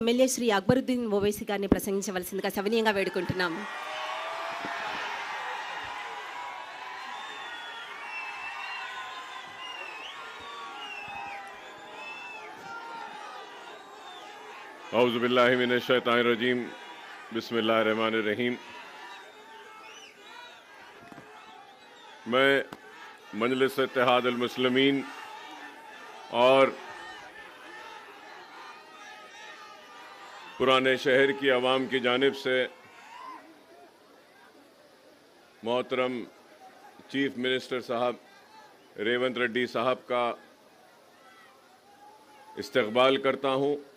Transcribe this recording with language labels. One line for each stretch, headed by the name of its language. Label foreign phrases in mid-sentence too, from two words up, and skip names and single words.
Telugu: ఎమ్మెల్యే శ్రీ అక్బరుద్దీన్ ఓవైసీ గారిని ప్రసంగించవలసిందిగా సవినీయంగా వేడుకుంటున్నాము.
Arabic: أعوذ بالله من الشيطان الرجيم بسم الله الرحمن الرحيم.
Urdu: میں مجلس اتحاد المسلمین اور پرانے شہر کی عوام کی جانب سے محترم
English: chief minister
Urdu: صاحب ریونت ریڈی صاحب کا استقبال کرتا ہوں